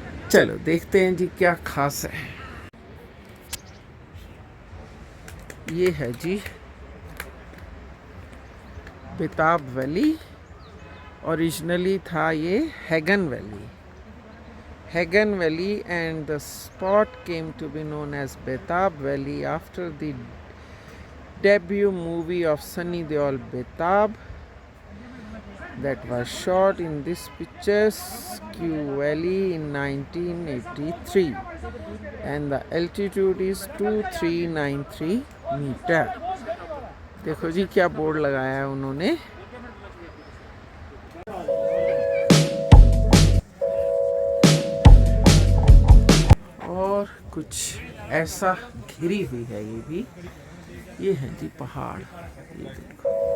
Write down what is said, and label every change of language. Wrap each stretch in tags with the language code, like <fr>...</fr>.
<hi>चलो देखते हैं जी क्या खास है। ये है जी बेताब वैली। ओरिजिनली था ये Hagen valley.</hi> <en>Hagen Valley, and the spot came to be known as Betab Valley after the debut movie of Sunny Deol, Betab, that was shot in this picturesque valley in 1983, and the altitude is 2393 meter.</en> <hi>देखो जी क्या board लगाया है उन्होंने। और कुछ ऐसा घिरी हुई है ये भी। ये है जी पहाड़, ये देखो।</hi>